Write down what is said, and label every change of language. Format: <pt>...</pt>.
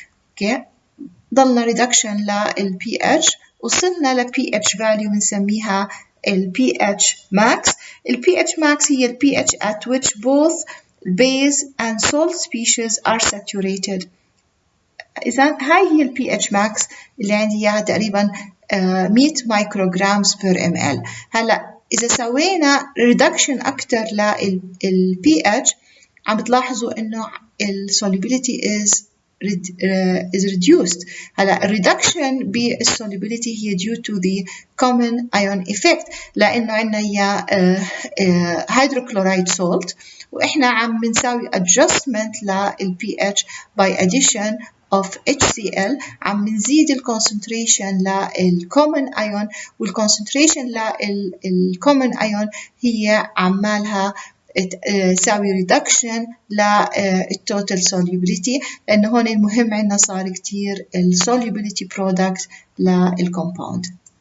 <ar>اوكي، ضلنا reduction لل pH، وصلنا ل pH value بنسميها ال pH max. ال pH max هي ال</ar> <en>pH at which both base and salt species are saturated.</en> <ar>إذا هاي هي ال pH max اللي عندي إياها تقريبا 100 micrograms per ml. هلا إذا سوينا reduction أكتر لل pH عم بتلاحظوا إنه ال solubility is reduced.</ar> <en>هلا reduction بالsolubility هي due to the common ion effect،</en> <ar>لأنه عنا يا hydrochloride salt وإحنا عم بنساوي adjustment لل pH by addition of HCl، عم بنزيد ال concentration لل common ion، وال concentration لل common ion هي عمالها تساوي reduction للtotal solubility، لأنه هون المهم عندنا صار كتير solubility product للcompound.</ar>